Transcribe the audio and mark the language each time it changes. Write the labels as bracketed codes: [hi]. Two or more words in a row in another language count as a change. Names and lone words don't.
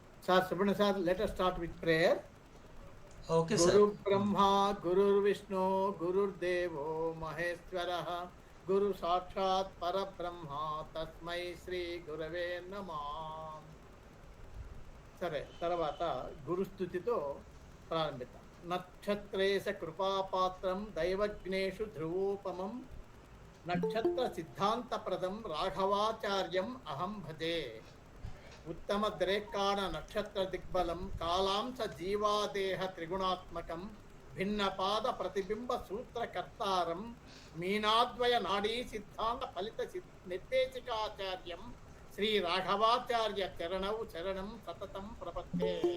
[en] Sir Subhana sir, let us start with prayer. Okay, sir. [sa] गुरु ब्रह्मा गुरु विष्णु गुरु देवो महेश्वर गुरु साक्षात् परब्रह्म तस्मै श्री गुरवे नमः. [te] సరే, తర్వాత గురుస్థుతితో ప్రారంభిద్దాం. [sa] నక్షత్రేశ కృపాపాత్రం దైవజ్ఞేషు ధ్రువోపమం నక్షత్ర సిద్ధాంతప్రదం రాఘవాచార్యం అహం భజే. ఉత్తమ ద్రేక్కాణ నక్షత్ర దిగ్బలం కాలాంశ జీవాదేహ త్రిగుణాత్మకం భిన్నపాద ప్రతిబింబ సూత్రకర్తారం మీనాద్వయ నాడీ సిద్ధాంత ఫలిత నిర్దేశికాచార్యం శ్రీ రాఘవాచార్య చరణౌ చరణం సతతం ప్రపత్తే.